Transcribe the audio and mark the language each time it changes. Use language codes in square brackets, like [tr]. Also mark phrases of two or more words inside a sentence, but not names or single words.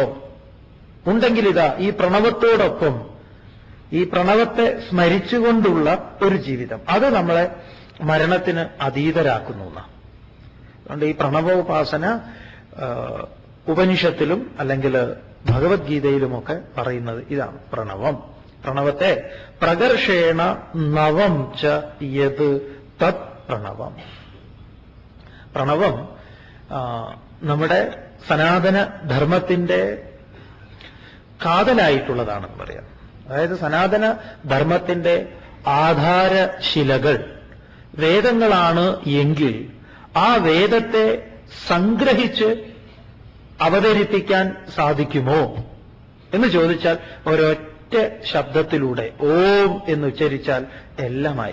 [ml] ഉണ്ടെങ്കിൽ ഇതാ ഈ പ്രണവത്തോടൊപ്പം ഈ പ്രണവത്തെ സ്മരിച്ചുകൊണ്ടുള്ള ഒരു ജീവിതം, അത് നമ്മളെ മരണത്തിന് അതീതരാക്കുന്നു. അതുകൊണ്ട് ഈ പ്രണവോപാസന ഉപനിഷത്തിലും അല്ലെങ്കിൽ ഭഗവത്ഗീതയിലുമൊക്കെ പറയുന്നത് ഇതാണ്. [sa] പ്രണവത്തെ പ്രകർഷേണ നവം ച യത് തത് പ്രണവം. [ml] പ്രണവം നമ്മുടെ സനാതന ധർമ്മത്തിന്റെ കാതലായിട്ടുള്ളതാണെന്ന് പറയാം. അതായത് സനാതന ധർമ്മത്തിന്റെ ആധാരശിലകൾ വേദങ്ങളാണ് എങ്കിൽ ആ വേദത്തെ സംഗ്രഹിച്ച് അവതരിപ്പിക്കാൻ സാധിക്കുമോ എന്ന് ചോദിച്ചാൽ ഒരൊറ്റ ശബ്ദത്തിലൂടെ ഓം എന്ന് ഉച്ചരിച്ചാൽ എല്ലാമായി.